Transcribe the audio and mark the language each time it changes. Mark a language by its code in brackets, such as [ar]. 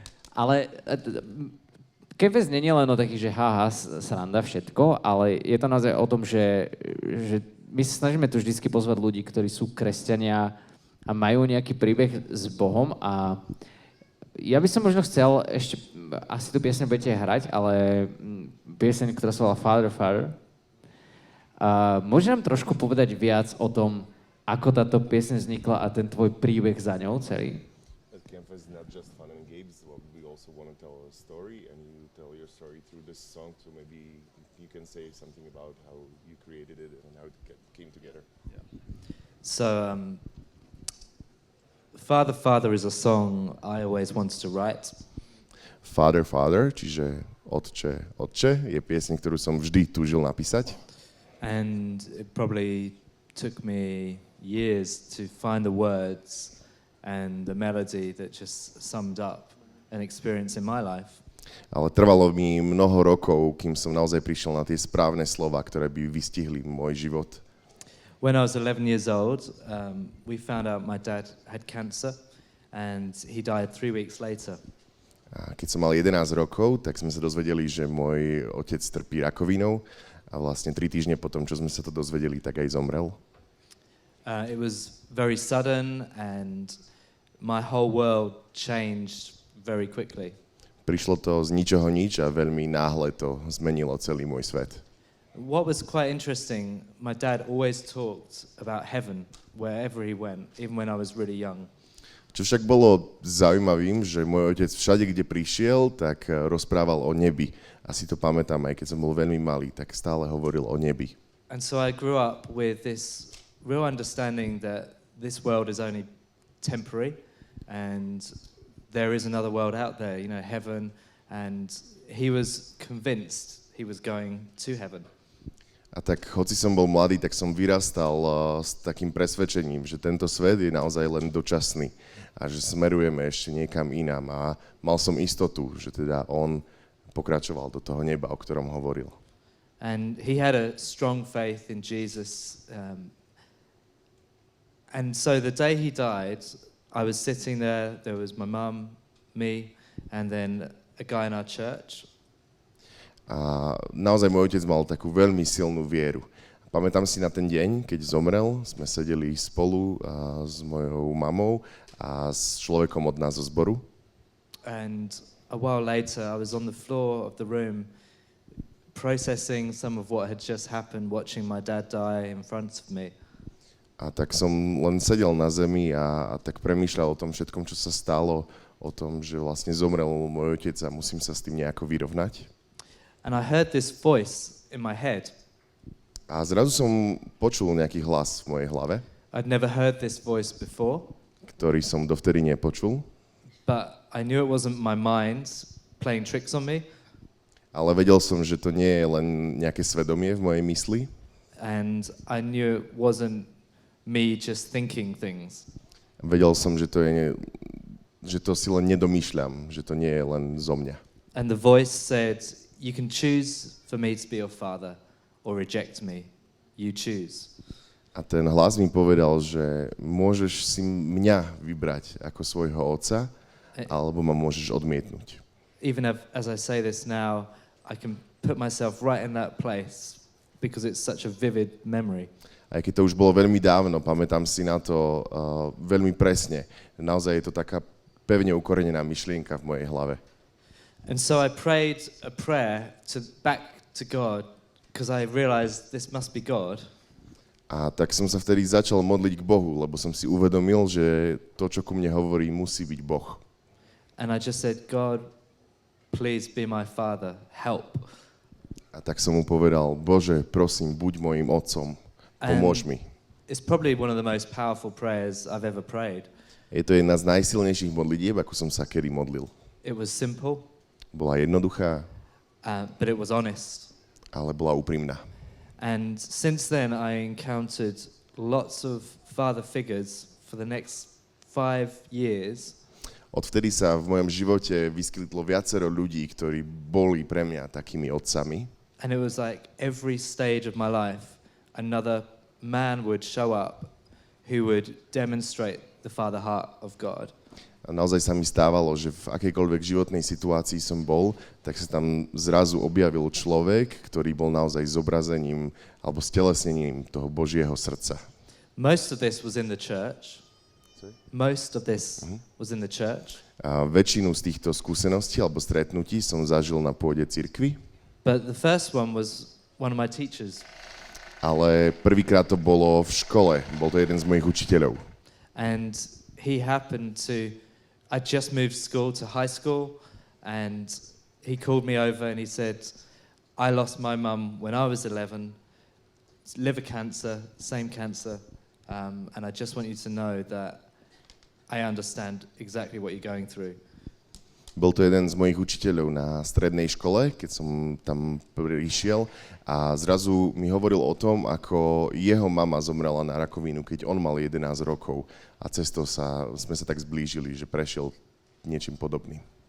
[sk] Ale Campfest nie je len o takých, že haha, sranda, všetko, ale je to naozaj o tom, že my sa snažíme tu vždycky pozvať ľudí, ktorí sú kresťania a majú nejaký príbeh s Bohom a ja by som možno chcel ešte, asi tu pieseň budete hrať, ale pieseň, ktorá sa volá Father, Father. Môže nám trošku povedať viac o tom, ako táto pieseň vznikla a ten tvoj príbeh za ňou celý? [en] Campfest is not just fun and games, we also want to tell a story, and you tell your story through this song, so maybe you can say something about how you created it and how it came together. Yeah. So, Father, Father is a song I always wanted to write. [sk] Father, Father, čiže Otče, Otče, je pieseň, ktorú som vždy túžil napísať. [en] And it probably took me years to find the words and the melody that just summed up an experience in my life. [sk] Ale trvalo mi mnoho rokov, kým som naozaj prišiel na tie správne slova, ktoré by vystihli môj život. [en] When I was 11 years old, we found out my dad had cancer and he died 3 weeks later. [sk] A keď som mal 11 rokov, tak sme sa dozvedeli, že môj otec trpí rakovinou a vlastne 3 týždne potom, čo sme sa to dozvedeli, tak aj zomrel. [en] It was very sudden and my whole world changed very quickly. [sk] Prišlo to z ničoho nič a veľmi náhle to zmenilo celý môj svet. [en] What was quite interesting, my dad always talked about heaven wherever he went, even when I was really young. [sk] Čo však bolo zaujímavým, že môj otec všade, kde prišiel, tak rozprával o nebi. Asi to pamätám, aj keď som bol veľmi malý, tak stále hovoril o nebi. [en] And so I grew up with this real understanding that this world is only temporary and there is another world out there, heaven, and he was convinced he was going to heaven. [sk] A tak, hoci som bol mladý, tak som vyrastal s takým presvedčením, že tento svet je naozaj len dočasný a že smerujeme ešte niekam inám. A mal som istotu, že teda on pokračoval do toho neba, o ktorom hovoril. [en] And he had a strong faith in Jesus. And so the day he died, I was sitting there was my mum, me, and then a guy in our church. [sk] A naozaj môj otec mal takú veľmi silnú vieru. Pamätám si na ten deň, keď zomrel, sme sedeli spolu s mojou mamou a s človekom od nás zo zboru. [en] And a while later, I was on the floor of the room processing some of what had just happened, watching my dad die in front of me. [sk] A tak som len sedel na zemi a tak premýšľal o tom všetkom, čo sa stalo, o tom, že vlastne zomrel môj otec a musím sa s tým nejako vyrovnať. [en] And I heard this voice in my head. [sk] A zrazu som počul nejaký hlas v mojej hlave, [en] I'd never heard this voice before, [sk] ktorý som dovtedy nepočul, [en] but I knew it wasn't my mind playing tricks on me. [sk] ale vedel som, že to nie je len nejaké svedomie v mojej mysli. [en] And I knew it wasn't me just thinking things. [sk] Vedel som, že to si len nedomýšľam, že to nie je len zo mňa. [en] And the voice said, you can choose for me to be your father or reject me. You choose. [sk] A ten hlas mi povedal, že môžeš si mňa vybrať ako svojho otca, alebo ma môžeš odmietnúť. [en] Even as I say this now, I can put myself right in that place because it's such a vivid memory. [sk] Aj keď to už bolo veľmi dávno, pamätám si na to veľmi presne. Naozaj je to taká pevne ukorenená myšlienka v mojej hlave. [en] And so I prayed a prayer back to God because I realized this must be God. [sk] A tak som sa vtedy začal modliť k Bohu, lebo som si uvedomil, že to, čo ku mne hovorí, musí byť Boh. [en] And I just said, God, please be my father, help. [sk] A tak som mu povedal, Bože, prosím, buď mojim otcom, pomôž mi. [en] It's probably one of the most powerful prayers I've ever prayed. [sk] Je to jedna z najsilnejších modlitieb, ako som sa kedy modlil. [en] It was simple, [sk] Bola jednoduchá, [en] but it was honest. [sk] ale bola úprimná. [en] And since then, I encountered lots of father figures for the next 5 years. [sk] Odvtedy sa v mojom živote vyskytlo viacero ľudí, ktorí boli pre mňa takými otcami. [en] And it was like every stage of my life, another man would show up who would demonstrate the father heart of God. [sk] A naozaj sa mi stávalo, že v akejkoľvek životnej situácii som bol, tak sa tam zrazu objavil človek, ktorý bol naozaj zobrazením alebo stelesnením toho Božieho srdca. [en] Most of this was in the church. Most of this was in the church. [sk] A väčšinu z týchto skúseností alebo stretnutí som zažil na pôde cirkvi, [en] But the first one was one of my teachers. [sk] ale prvýkrát to bolo v škole, bol to jeden z mojich učiteľov. [en] And he happened to, I just moved school to high school, and he called me over and he said, I lost my mum when I was 11, liver cancer, same cancer, and I just want you to know that I understand exactly what you're going through. [sk] Bol to jeden z mojich učiteľov na strednej škole, keď som tam prišiel a zrazu mi hovoril o tom, ako jeho mama zomrela na rakovinu, keď on mal 11 rokov a cestou sme sa tak zblížili, že prešiel niečím podobným.